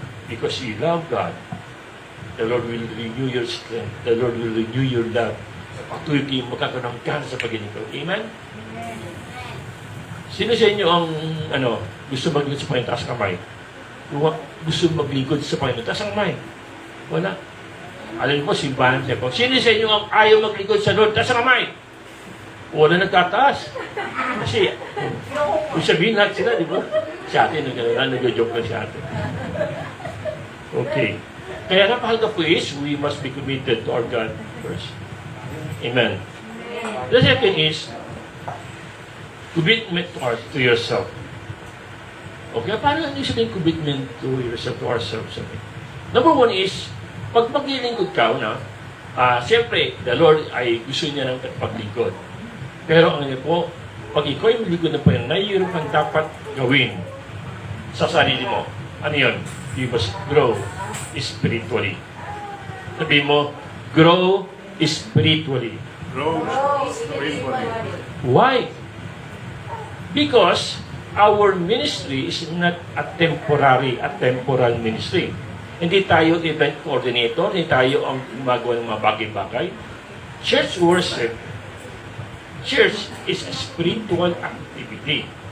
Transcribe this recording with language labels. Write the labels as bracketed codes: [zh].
[en] Because you love God, the Lord will renew your strength. The Lord will renew your love. [tl] Patuloy kayo magkakaroon ng gana sa paglingkod. Amen? Sino sa inyo ang gusto maglingkod sa Panginoon? Taas kamay. Gusto maglingkod sa Panginoon? Taas ang kamay. Wala. Alam mo, simbahan siya po. Sino sa inyo ang ayaw maglingkod sa Lord? Taas ang kamay. Wala nagtataas. Kasi, kung sabihin lahat sila, di ba? Si ate, nag-joke na si ate. Okay. Kaya napakalaga po [en] is, we must be committed to our God first. Amen. The second is, commitment to yourself. Okay, [tl] paano yung sabihin [en] commitment to yourself, to ourselves? Okay. [tl] Number one is, pag maglilingkod ka, siyempre, the Lord ay gusto niya ng paglingkod. Pero ang po, pag ikaw ay maglingkod ng Panginoon, mayroon kang dapat gawin sa sarili mo. Ano yun? [en] You must grow spiritually. Sabi mo, grow spiritually. Grow spiritually. Why? Because our ministry is not a temporal ministry. [tl] Hindi tayo event coordinator, hindi tayo ang gumagawa ng mga bagay-bagay. [en] Church worship, church is a spiritual activity.